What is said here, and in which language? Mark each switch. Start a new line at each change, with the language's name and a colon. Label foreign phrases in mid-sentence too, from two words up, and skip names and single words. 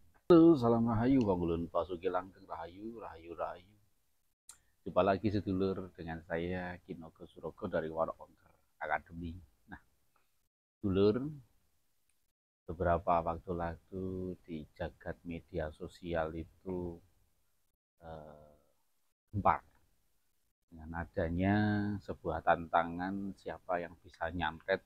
Javanese: Halo, salam rahayu, Wangulun Pasuki Langgeng rahayu, rahayu, rahayu.
Indonesian: Jumpa lagi sedulur dengan saya Kinogo Surogo dari Warok Ongker Academy. Nah, sedulur, beberapa waktu lalu di jagat media sosial itu eh, gempar dengan adanya sebuah tantangan siapa yang bisa nyantet.